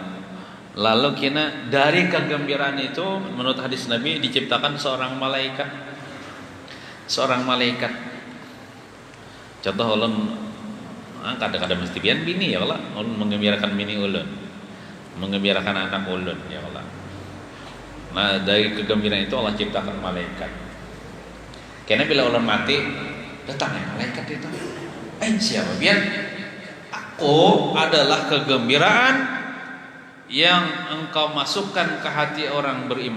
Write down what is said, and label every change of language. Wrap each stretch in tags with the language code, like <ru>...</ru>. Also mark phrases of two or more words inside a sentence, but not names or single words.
<id>Lalu kena dari kegembiraan itu menurut hadis Nabi diciptakan seorang malaikat. Seorang malaikat.</id> <bjn>Contoh ulun kadang-kadang mesti pian bini</bjn> <ar>يا الله.</ar> <bjn>Ulun menggembirakan bini ulun. Menggembirakan anak ulun</bjn> <ar>يا الله.</ar> <id>Nah, dari kegembiraan itu Allah ciptakan malaikat.</id> <bjn>Karena bila ulun mati datang ya malaikat itu. Siapa pian?</bjn> <id>Aku adalah kegembiraan yang engkau masukkan ke hati orang beriman.</id>